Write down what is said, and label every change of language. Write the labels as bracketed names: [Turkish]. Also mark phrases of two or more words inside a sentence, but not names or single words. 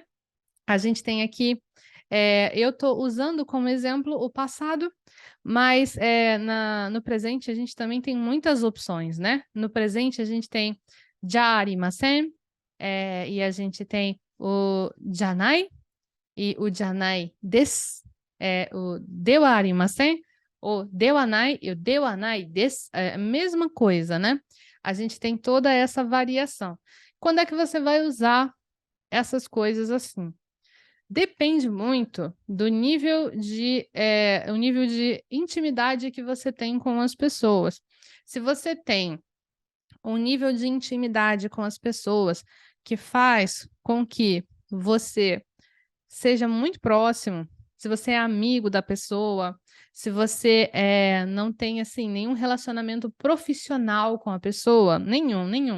[Portuguese] A gente tem aqui, eu estou usando como exemplo o passado, mas no presente a gente também tem muitas opções, né? No presente a gente tem [Japanese] じゃありません, [Portuguese] e a gente tem o janai e o [Japanese] じゃないです, [Portuguese] o [Japanese] ではありません, [Portuguese] o [Japanese] ではない [Portuguese] e o [Japanese] ではないです, [Portuguese] é a mesma coisa, né? A gente tem toda essa variação. Quando é que você vai usar essas coisas assim? Depende muito do nível o nível de intimidade que você tem com as pessoas. Se você tem um nível de intimidade com as pessoas que faz com que você seja muito próximo, se você é amigo da pessoa, se você não tem, assim, nenhum relacionamento profissional com a pessoa, nenhum.